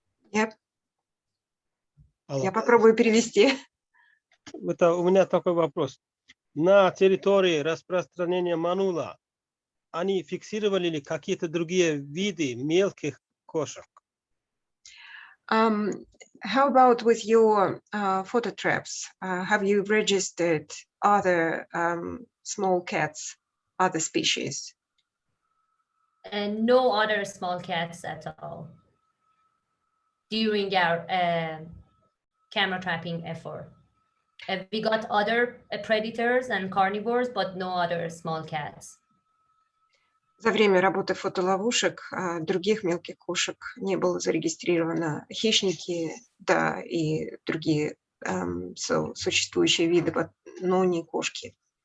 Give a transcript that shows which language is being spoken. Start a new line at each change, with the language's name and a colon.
Russian: Я попробую перевести. Это у меня такой вопрос. На территории распространения манула они фиксировали ли какие-то другие виды мелких кошек?
English: How about with your photo traps? Have you registered other small cats, other species? And no other small cats at all during our camera trapping effort. We got other predators and carnivores, but no other small cats.
Russian: За время работы фотоловушек других мелких кошек не было зарегистрировано. Хищники, да, и другие существующие виды, но не кошки.